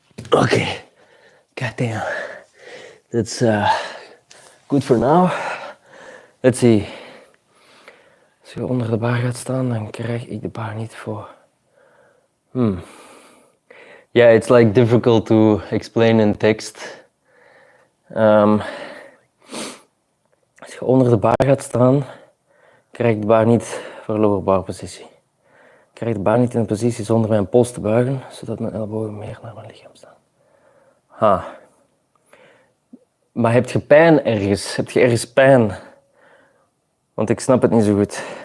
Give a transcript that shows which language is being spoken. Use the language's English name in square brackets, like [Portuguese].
[English] Okay, goddamn, that's good for now. Let's see. [Dutch] Als je onder de bar gaat staan, dan krijg ik de bar niet voor. [English] Yeah, it's like difficult to explain in text. [Dutch] Als je onder de bar gaat staan, krijg ik de bar niet voor lower bar positie. Ik krijg de bar niet in een positie zonder mijn pols te buigen, zodat mijn ellebogen meer naar mijn lichaam staan. Maar heb je pijn ergens? Heb je ergens pijn? Want ik snap het niet zo goed.